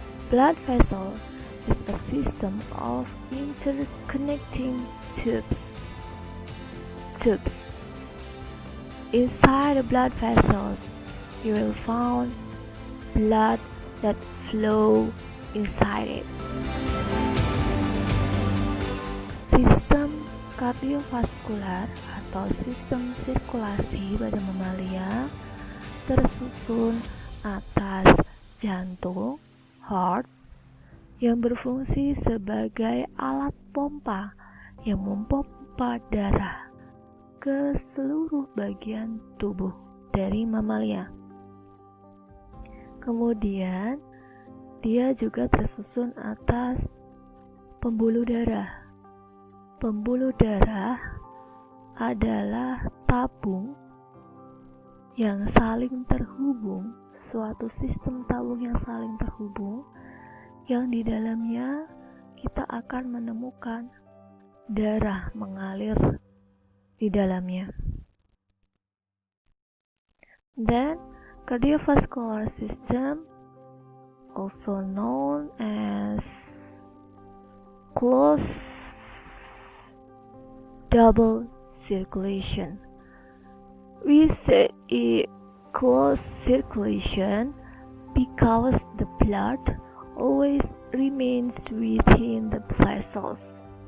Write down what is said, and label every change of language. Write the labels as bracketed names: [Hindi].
[English] Blood vessel is a system of interconnecting tubes. Inside the blood vessels, you will find blood that flow inside it. [Indonesian] Sistem kardiovaskular atau sistem sirkulasi pada mamalia tersusun atas jantung, heart, yang berfungsi sebagai alat pompa yang memompa darah ke seluruh bagian tubuh dari mamalia. Kemudian, dia juga tersusun atas pembuluh darah. Pembuluh darah adalah tabung yang saling terhubung, suatu sistem tabung yang saling terhubung, yang di dalamnya kita akan menemukan darah mengalir di dalamnya. [English] Then, cardiovascular system, also known as closed double circulation. We say it closed circulation because the blood always remains within the vessels.